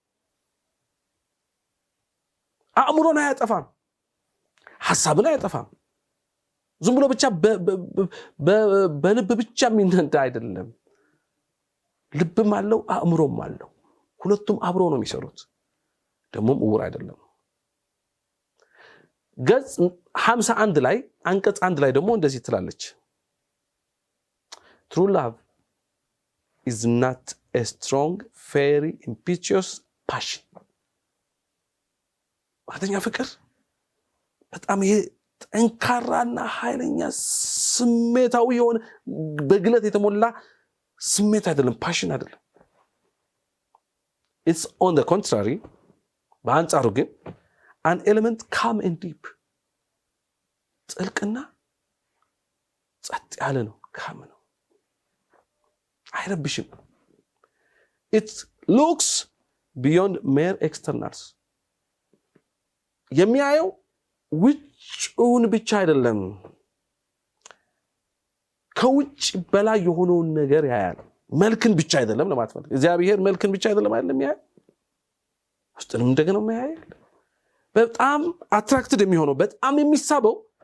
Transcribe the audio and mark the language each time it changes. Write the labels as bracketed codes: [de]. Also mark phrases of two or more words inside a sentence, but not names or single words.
[am] አእምሮን አያጠፋም፣ ሐሳብን አያጠፋም። ዝም ብሎ ብቻ በልብ ብቻ የሚነዳ አይደለም። ልብም አለው አእምሮም አለው። ሁለቱም አብሮ ነው የሚሰሩት። ደግሞም እውር አይደለም። ገጽ 51 ላይ አንቀጽ 1 ላይ ደግሞ እንደዚህ ትላለች። [en] True love is not a strong, fiery, impetuous passion. [am] እውነተኛ ፍቅር በጣም ይሄ ጠንካራና ኃይለኛ ስሜታዊ የሆነ በግለት የተሞላ ስሜት አይደለም፣ ፓሽን አይደለም። [en] It's on the contrary, [am] በአንጻሩ ግን [en] an element calm and deep, [am] ጥልቅና ጸጥ ያለ ነው፣ calm ነው፣ አይረብሽም። [en] It looks beyond mere externals, [am] የሚያየው ውጭውን ብቻ አይደለም፣ ከውጭ በላይ የሆነውን ነገር ያያል። መልክን ብቻ አይደለም ለማለት ነው። እግዚአብሔር መልክን ብቻ አይደለም ያያል፣ ውስጥንም እንደገና ያያል። በጣም አትራክትድ የሚሆነው በጣም የሚሳበው